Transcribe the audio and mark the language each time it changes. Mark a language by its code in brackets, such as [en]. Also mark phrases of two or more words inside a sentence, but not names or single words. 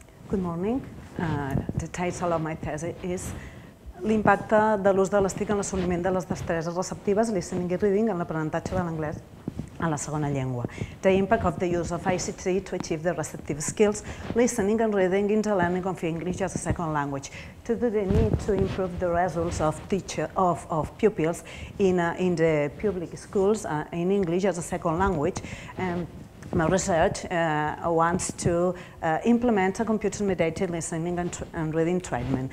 [en] Good morning. The title of my thesis is [ca] l'impacte de l'ús de les TIC en l'assoliment de les destreses receptives, listening i reading, en l'aprenentatge de l'anglès en la segona llengua. [en] The impact of the use of ICT to achieve the receptive skills, listening and reading in the learning of English as a second language. To do the need to improve the results of pupils in the public schools in English as a second language. My research wants to implement a computer-mediated listening and reading treatment.